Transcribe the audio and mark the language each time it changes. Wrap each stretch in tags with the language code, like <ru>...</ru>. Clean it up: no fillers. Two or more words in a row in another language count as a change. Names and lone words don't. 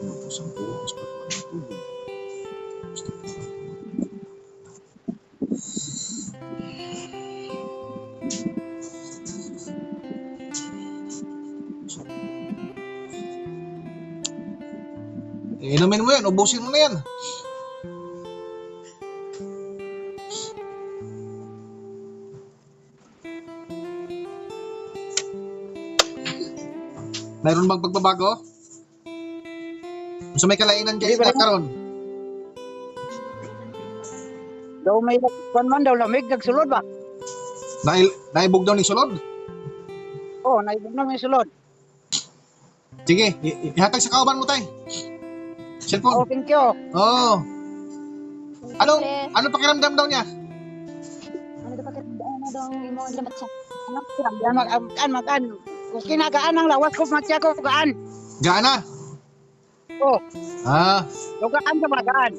<tl>Inumin mo yan, ubusin mo na yan. Mayroon bang pagbabago?</tl> <hil>So may kalainan kayo</hil> <tl>Hindi ba</tl> <hil>karon? Daw may kwan man daw lamig, nagsulod ba? Naibog daw ni sulod? Oo, naibog na may sulod. Sige, ihatag sa kauban mo, tay. Oh, Cellphone.</hil> <en>thank you.</en> <hil>Oo.</hil> <tl>Ano pakiramdam daw niya?</tl> <hil>Ano dapat ano daw imo lambat sa ano</hil> <tl>Yan, magaan.</tl> <hil>Kung kinagaan ang lawas ko, matya ko, gaan. Gaana? Oo, Ah. gaan sa magaan.</hil>